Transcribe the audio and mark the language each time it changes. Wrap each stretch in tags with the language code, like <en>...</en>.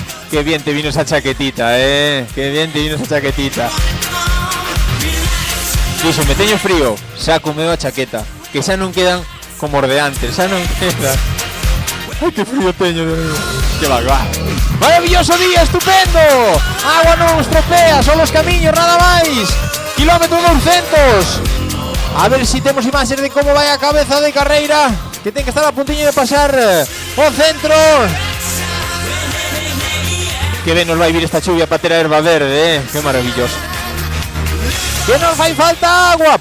<es>Qué bien te vino esa chaquetita, qué bien te vino esa chaquetita.</es> <gl>Dixo, me teño frío, saco meu a chaqueta, que xa non quedan como os de antes, xa non quedan. Ai, que frío teño, Dios mío. Que va. Maravilloso día, estupendo. Agua non estropea, son os camiños, nada máis. Kilómetro 200. A ver si temos imaxes de como vai a cabeza de carreira, que ten que estar a puntiño de pasar o centro. Que ben nos vai vir esta chuvia para ter a erva verde, que maravilloso. Que nos fai falta agua.</gl>